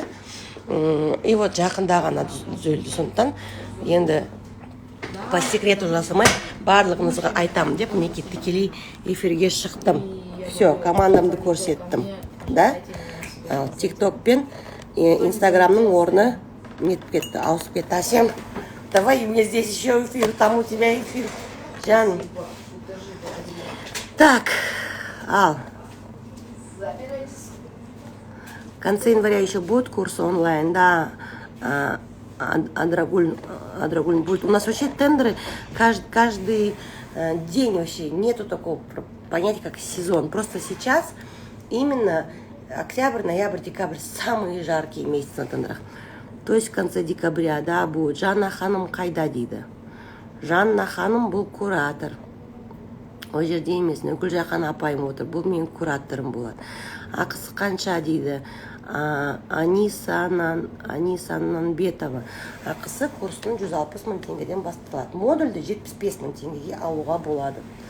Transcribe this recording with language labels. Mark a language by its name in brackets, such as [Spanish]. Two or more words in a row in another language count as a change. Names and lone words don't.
[Kazakh] И вот жақында ғана түзелді. Сондықтан енді [Russian] по секрету [Kazakh] жасамай барлығыңызға айтамын деп мінекей тікелей эфирге шықтым. Все, командамды көрсеттім. [Russian] Да? [Kazakh] Тикток пен Инстаграмның орны нетіп кетті, ауысып кетті. Асем, [Russian] давай, у меня здесь еще эфир, там у тебя эфир. [Kazakh] Жаным. [Russian] Так, в конце января еще будет курс онлайн, да, Адрагуль будет. У нас вообще тендеры каждый день вообще нету такого понятия, как сезон. Просто сейчас именно октябрь, ноябрь, декабрь самые жаркие месяцы на тендерах. То есть в конце декабря, да, будет. [Kazakh] Жанна ханым қайда дейді. Жанна ханым бұл куратор. Ол жерде емес, Гүлжахан апайым отыр. Бұл менің кураторым болады. Ақысы қанша дейді. Анисананбетова. Ақысы курстың 160 мың теңгеден басталады. Модульді 75 мың теңгеге алуға болады.